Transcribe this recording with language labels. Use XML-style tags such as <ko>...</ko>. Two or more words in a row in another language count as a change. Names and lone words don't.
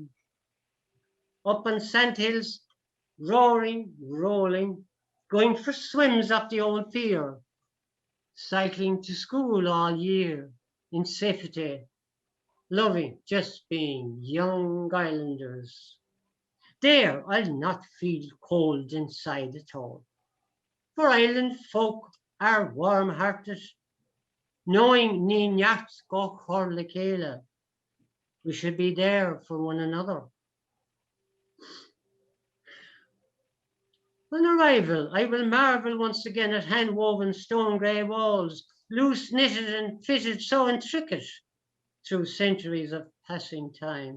<en>Up on sandhills, roaring, rolling, going for swims up the old pier, cycling to school all year in safety, loving just being young islanders. There I'll not feel cold inside at all, for island folk are warm-hearted, knowing</en> <ga>ní neart go chur le chéile.</ga> <en>We should be there for one another. On arrival, I will marvel once again at hand-woven stone grey walls, loose knitted and fitted so intricate through centuries of passing time.</en>